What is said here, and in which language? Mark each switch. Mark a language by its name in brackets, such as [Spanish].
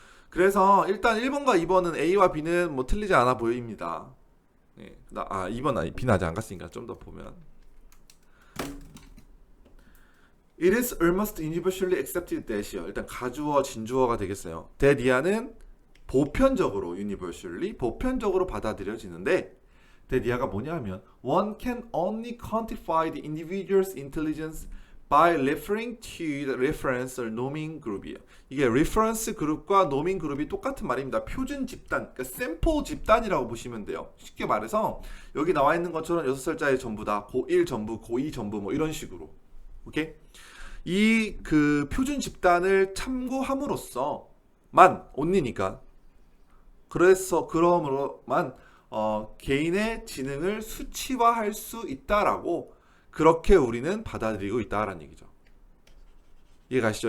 [Korean] 그래서 일단 1번과 2번은 A와 B는 뭐 틀리지 않아 보입니다. 예. 2번 아니 B는 아직 안 갔으니까 좀 더 보면 [English] It is almost universally accepted that [Korean] 이요. 일단 가주어 진주어가 되겠어요. that 이하는 보편적으로 universally 보편적으로 받아들여지는데 that 이하가 뭐냐 하면 [English] one can only quantify the individual's intelligence by referring to the reference or norming group이에요. [Korean] 이게 reference 그룹과 norming 그룹이 똑같은 말입니다. 표준 집단, 그러니까 샘플 집단이라고 보시면 돼요. 쉽게 말해서 여기 나와 있는 것처럼 6살짜리 전부 다 고1 전부, 고2 전부 뭐 이런 식으로. 오케이? 이 그 표준 집단을 참고함으로써만 only니까 그러므로만 개인의 지능을 수치화할 수 있다라고 그렇게 우리는 받아들이고 있다라는 얘기죠. 이해가시죠?